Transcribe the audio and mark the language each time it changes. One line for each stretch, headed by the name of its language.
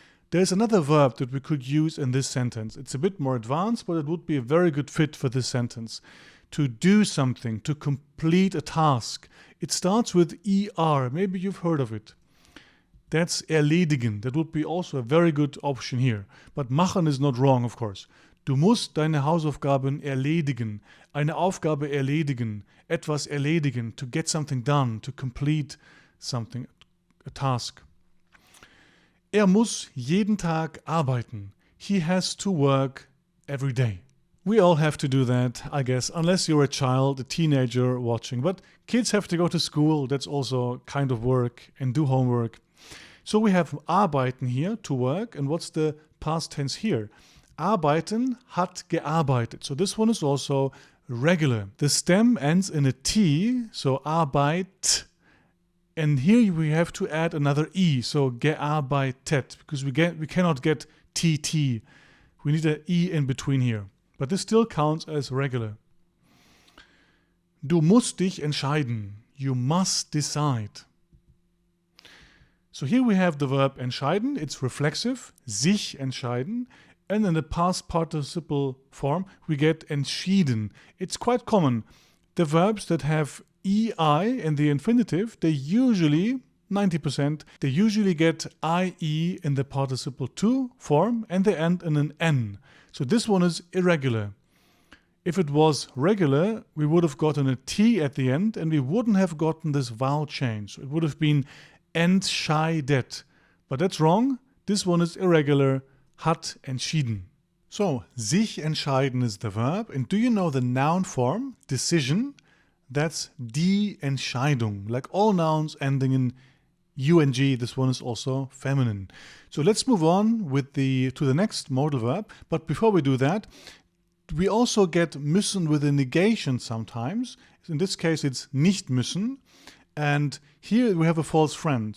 English: There's another verb that we could use in this sentence. It's a bit more advanced, but it would be a very good fit for this sentence. To do something, to complete a task. It starts with ER. Maybe you've heard of it. That's erledigen. That would be also a very good option here. But machen is not wrong, of course.
German: Du musst deine Hausaufgaben erledigen. Eine Aufgabe erledigen. Etwas erledigen.
English: To get something done. To complete something. A task.
German: Er muss jeden Tag arbeiten.
English: He has to work every day. We all have to do that, I guess, unless you're a child, a teenager watching. But kids have to go to school. That's also kind of work and do homework. So we have arbeiten here, to work, and what's the past tense here?
German: Arbeiten, hat gearbeitet.
English: So this one is also regular. The stem ends in a T, so Arbeit, and here we have to add another E, so gearbeitet, because we cannot get TT. We need an E in between here. But this still counts as regular.
German: Du musst dich entscheiden.
English: You must decide. So here we have the verb entscheiden, it's reflexive,
German: sich entscheiden,
English: and in the past participle form we get entschieden. It's quite common. The verbs that have EI in the infinitive, they usually, 90%, they usually get IE in the participle to form and they end in an N. So this one is irregular. If it was regular, we would have gotten a T at the end and we wouldn't have gotten this vowel change. So it would have been entscheidet. But that's wrong. This one is irregular.
German: Hat entschieden.
English: So,
German: sich entscheiden
English: is the verb. And do you know the noun form? Decision. That's
German: die Entscheidung.
English: Like all nouns ending in UNG, this one is also feminine. So let's move on with to the next modal verb. But before we do that, we also get müssen with a negation sometimes. In this case, it's
German: nicht müssen.
English: And here we have a false friend.